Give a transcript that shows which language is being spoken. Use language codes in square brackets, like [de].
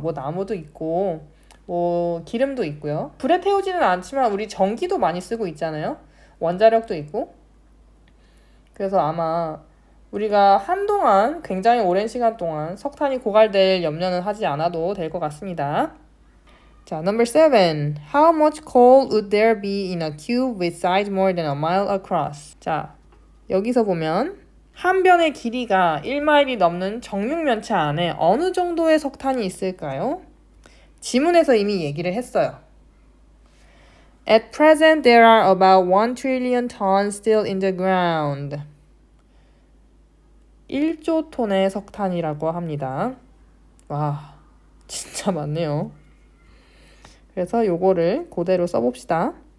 [ko] 뭐 나무도 있고 뭐 기름도 있고요. 불에 태우지는 않지만 우리 전기도 많이 쓰고 있잖아요. 원자력도 있고. 그래서 아마 우리가 한동안 굉장히 오랜 시간 동안 석탄이 고갈될 염려는 하지 않아도 될 것 같습니다. 자, [en] number 7. How much coal would there be in a cube with sides more than a mile across? [ko] 자, 여기서 보면 한 변의 길이가 1마일이 넘는 정육면체 안에 어느 정도의 석탄이 있을까요? 지문에서 이미 얘기를 했어요. [en] At present, there are about 1 trillion tons still in the ground. [ko] 1조 톤의 석탄이라고 합니다. 와, 진짜 많네요. 그래서 요거를 그대로 써봅시다.